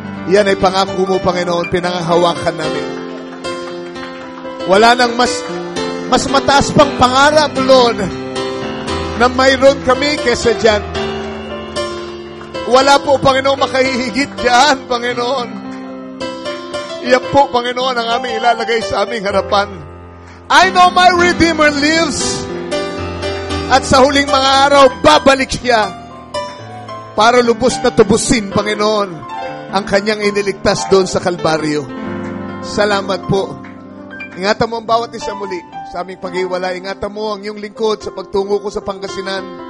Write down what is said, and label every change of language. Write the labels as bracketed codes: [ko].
[tl] Yan ay pangako mo, Panginoon, pinangahawakan namin. Wala nang mas mataas pang pangarap, Lord, na mayroon kami kesa dyan. Wala po, Panginoon, makahihigit dyan, Panginoon. Iyan po, Panginoon, ang aming ilalagay sa aming harapan. [en] I know my Redeemer lives. [tl] At sa huling mga araw, babalik siya para lubos na tubusin, Panginoon, ang kanyang iniligtas doon sa Kalbaryo. Salamat po. Ingatan mo ang bawat isa muli sa aming pag-iwala. Ingatan mo ang iyong lingkod sa pagtungo ko sa Pangasinan.